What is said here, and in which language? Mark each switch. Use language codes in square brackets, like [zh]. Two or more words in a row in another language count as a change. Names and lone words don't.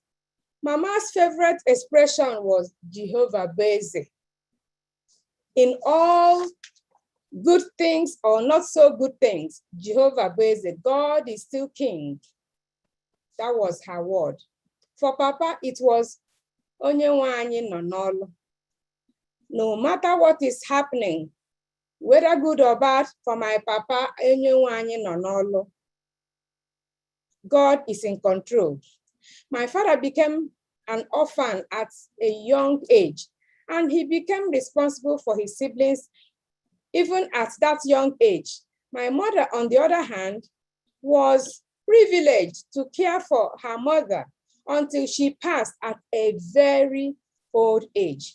[en] Mama's favorite expression was [ig] Jehovah Beze. [en] In all good things or not so good things, [ig] Jehovah Beze, [en] God is still king. That was her word. For Papa, it was [ig] Onye nwe anyị nọ n'ọlụ. [en] No matter what is happening, whether good or bad, for my Papa, [ig] Onye nwe anyị nọ n'ọlụ. [en] God is in control. My father became an orphan at a young age, and he became responsible for his siblings even at that young age. My mother, on the other hand, was privileged to care for her mother until she passed at a very old age.